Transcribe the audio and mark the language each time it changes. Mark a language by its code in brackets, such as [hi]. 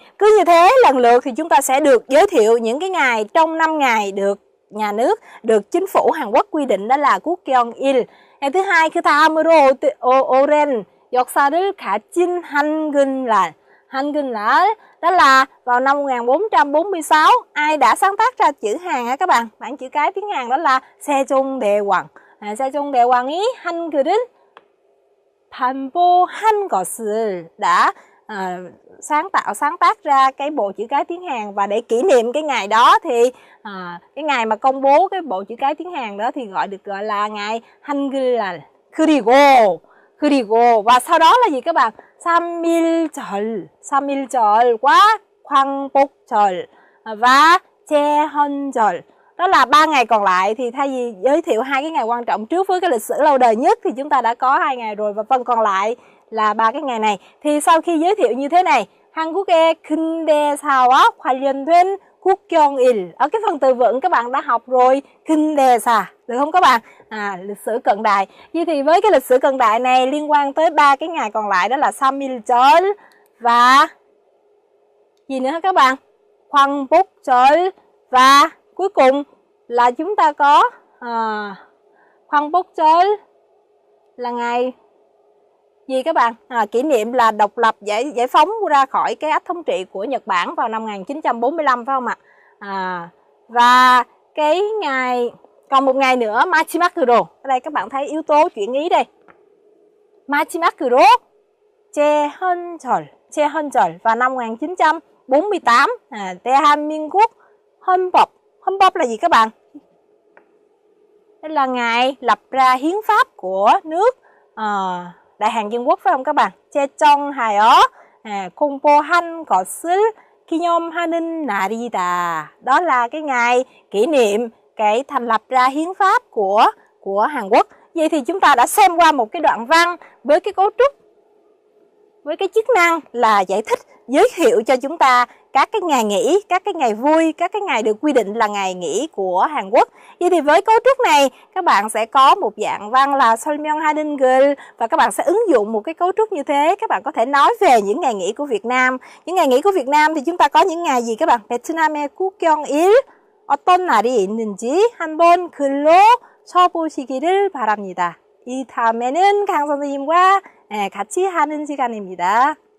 [vi] Cứ như thế lần lượt thì chúng ta sẽ được giới thiệu những cái ngày trong 5 ngày được nhà nước, được chính phủ Hàn Quốc quy định đó là 국경일. Ngày thứ hai, [ko] 그 다음으로 오랜 역사를 가진 한글날. [vi] 한글날 đó là vào năm 1446, ai đã sáng tác ra chữ Hàn hả các bạn? Bảng chữ cái tiếng Hàn đó là 세종대왕. [ko] 세종대왕이 한글을 반보한 것을 [vi] đã sáng tác ra cái bộ chữ cái tiếng Hàn. Và để kỷ niệm cái ngày đó thì cái ngày mà công bố cái bộ chữ cái tiếng Hàn đó thì được gọi là ngày 한글날. [ko] 그리고 [vi] và sau đó là gì các bạn? [ko] 3.1절과 광복절 [vi] và [ko] 제헌절. [vi] Đó là 3 ngày còn lại, thì thay vì giới thiệu 2 cái ngày quan trọng trước với cái lịch sử lâu đời nhất thì chúng ta đã có 2 ngày rồi, và phần còn lại là 3 cái ngày này. Thì sau khi giới thiệu như thế này, [ko] 한국의 근대사와 관련된 국경일, [vi] ở cái phần từ vựng các bạn đã học rồi, 근대사, được không các bạn? Lịch sử cận đại. Vậy thì với cái lịch sử cận đại này liên quan tới 3 cái ngày còn lại, đó là 삼일절 và gì nữa các bạn? 광복절, và cuối cùng là chúng ta có 광복절 là ngày gì các bạn? Kỷ niệm là độc lập, giải phóng ra khỏi cái ách thống trị của Nhật Bản vào năm 1945, phải không ạ? Và cái ngày, còn một ngày nữa, [ko] 마지막으로, [vi] ở đây các bạn thấy yếu tố chuyển ý đây. [ko] 마지막으로 제헌절 [vi] vào năm 1948, [ko] 대한민국 헌법. [vi] 헌법 là gì các bạn? Đây là ngày lập ra hiến pháp của nước Đại Hàn Dân Quốc, phải không các bạn? [ko] 제정하여 공포한 것을 기념하는 날이다. [vi] Đó là cái ngày kỷ niệm cái thành lập ra hiến pháp của Hàn Quốc. Vậy thì chúng ta đã xem qua một cái đoạn văn với cái cấu trúc, với cái chức năng là giải thích, giới thiệu cho chúng ta các cái ngày nghỉ, các cái ngày vui, các cái ngày được quy định là ngày nghỉ của Hàn Quốc. Vậy thì với cấu trúc này, các bạn sẽ có một dạng văn là 설명하는 글, và các bạn sẽ ứng dụng một cái cấu trúc như thế. Các bạn có thể nói về những ngày nghỉ của Việt Nam. Những ngày nghỉ của Việt Nam thì chúng ta có những ngày gì các bạn? [ko] 베트남의 국경일, 어떤 날이 있는지 한번 글로 써보시기를 바랍니다. 이 다음에는 강 선생님과 같이 하는 시간입니다.